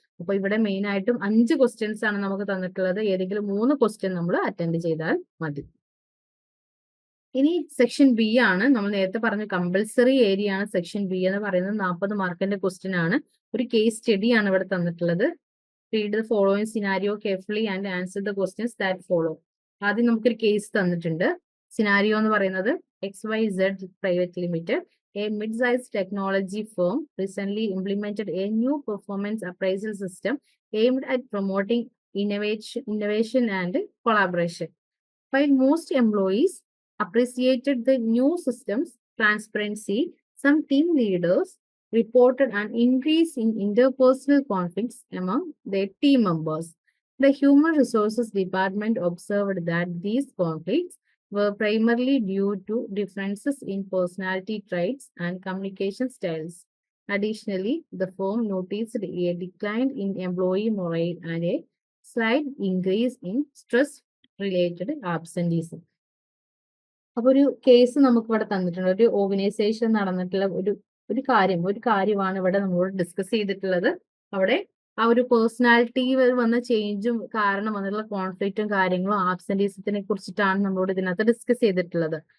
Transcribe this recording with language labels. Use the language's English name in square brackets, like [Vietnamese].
[Malayalam] അപ്പൊ ഇവിടെ മെയിൻ ആയിട്ടും 5 ക്വസ്റ്റ്യൻസ് ആണ് നമുക്ക് തന്നിട്ടുള്ളത്. ഏതെങ്കിലും 3 ക്വസ്റ്റ്യൻ നമ്മൾ അറ്റൻഡ് ചെയ്താൽ മതി. ഇനി സെക്ഷൻ ബി ആണ്. നമ്മൾ നേരത്തെ പറഞ്ഞു കമ്പൽസറി ഏരിയ ആണ് സെക്ഷൻ ബി എന്ന് പറയുന്നത്. 40 മാർക്കിന്റെ ക്വസ്റ്റ്യൻ ആണ്. ഒരു കേസ് സ്റ്റഡി ആണ് ഇവിടെ തന്നിട്ടുള്ളത്. [English] Read the following scenario carefully and answer the questions that follow. [Malayalam] ആദ്യം നമുക്കൊരു കേസ് തന്നിട്ടുണ്ട്. സിനാരിയോ എന്ന് പറയുന്നത് [English] XYZ private limited, a mid-sized technology firm, recently implemented a new performance appraisal system aimed at promoting innovation and collaboration. While most employees appreciated the new system's transparency, some team leaders reported an increase in interpersonal conflicts among their team members. The Human Resources Department observed that these conflicts were primarily due to differences in personality traits and communication styles. Additionally, the firm noticed a decline in employee morale and a slight increase in stress-related absenteeism. [Malayalam] അപ്പോൾ ഒരു case നമുക്ക് ഇവിടെ തന്നിട്ടുണ്ട്. ഒരു organisation നടന്നിട്ടുള്ള ഒരു കാര്യമാണ് ഇവിടെ നമ്മളോട് ഡിസ്കസ് ചെയ്തിട്ടുള്ളത്. അവിടെ ആ ഒരു പേഴ്സണാലിറ്റി വന്ന ചേഞ്ചും കാരണം വന്നിട്ടുള്ള കോൺഫ്ലിക്റ്റും കാര്യങ്ങളും ആബ്സെന്റീസത്തിനെ കുറിച്ചിട്ടാണ് നമ്മളോട് ഇതിനകത്ത് ഡിസ്കസ് ചെയ്തിട്ടുള്ളത്.